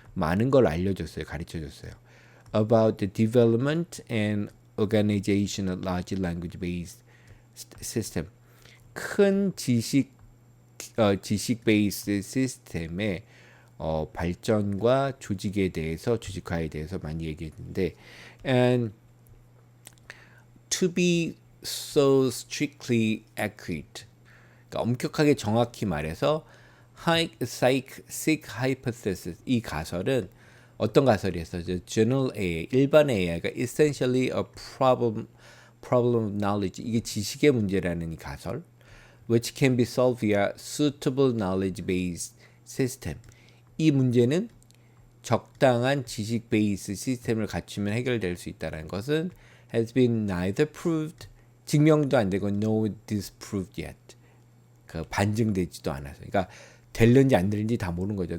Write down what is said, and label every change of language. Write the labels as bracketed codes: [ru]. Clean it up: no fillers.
[ko] 많은 걸 알려줬어요, 가르쳐줬어요. [en] About the development and organization of large language-based system. [ko] 큰 지식 베이스 시스템의 발전과 조직에 대해서 조직화에 대해서 많이 얘기했는데, [en] and to be so strictly accurate. [ko] 그러니까 엄격하게 정확히 말해서 [en] Psych hypothesis [ko] 이 가설은 어떤 가설이었어요? [en] General AI, [ko] 일반 AI가 [en] essentially a problem of knowledge. [ko] 이게 지식의 문제라는 이 가설. [en] Which can be solved via suitable knowledge-based system. [ko] 이 문제는 적당한 지식 베이스 시스템을 갖추면 해결될 수 있다는 것은 [en] has been neither proved, [ko] 증명도 안 되고 [en] no disproved yet. [ko] 그 반증되지도 않아서. 그러니까 될는지 안 될는지 다 모르는 거죠.